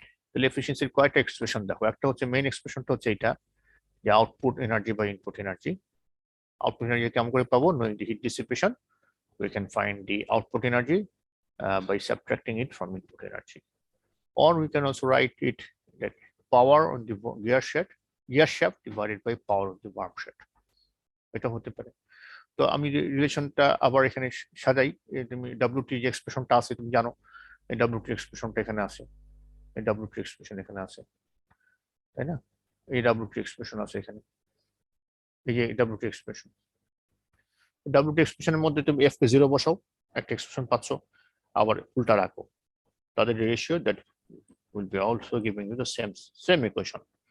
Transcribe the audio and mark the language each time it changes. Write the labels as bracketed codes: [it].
[bn] তাহলে এফিসিয়েন্সির কয়টা এক্সপ্রেশন দেখো, একটা হচ্ছে মেইন এক্সপ্রেশনটা হচ্ছে এটা যে output energy by input energy. Output energy কেমন করে পাবো? [en] knowing the heat dissipation we can find the output energy by subtracting it from input energy, or we can also write it that power on the gear shaft divided by power of the worm shaft, [bn] এটা হতে পারে। তো আমি রিলেশনটা আবার এখানে সাজাই, তুমি ডব্লিউটি যে এক্সপ্রেশনটা আছে তুমি জানো, এই ডব্লিউটি এক্সপ্রেশনটা এখানে আছে, এই ডব্লিউটি এক্সপ্রেশন এখানে আছে, তাই না? এই ডব্লিউটি এক্সপ্রেশন আছে এখানে, এই যে ডব্লিউটি এক্সপ্রেশন, ডব্লিউটি এক্সপ্রেশনের মধ্যে তুমি এফ কে 0 বসাও, একটা এক্সপ্রেশন পাচ্ছ, আবার উল্টা রাখো, তাদের ratio [en] That will be also giving you the same equation.